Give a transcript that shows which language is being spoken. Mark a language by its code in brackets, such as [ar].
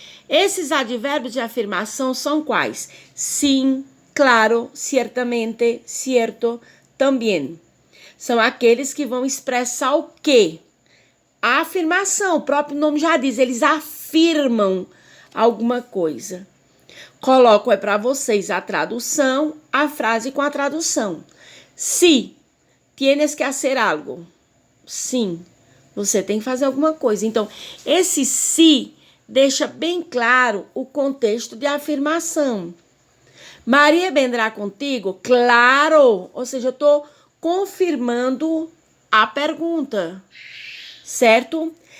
[pt] Esses advérbios de afirmação são quais? Sim, [es] claro, ciertamente, cierto, [pt] também. São aqueles que vão expressar o quê? A afirmação, o próprio nome já diz, eles afirmam alguma coisa. Coloco para vocês a tradução, a frase com a tradução. [es] Si, tienes que hacer algo. [pt] Sim, você tem que fazer alguma coisa. Então, esse si deixa bem claro o contexto de afirmação. [es] Maria vendrá contigo? Claro! [pt] Ou seja, eu estou confirmando a pergunta, certo?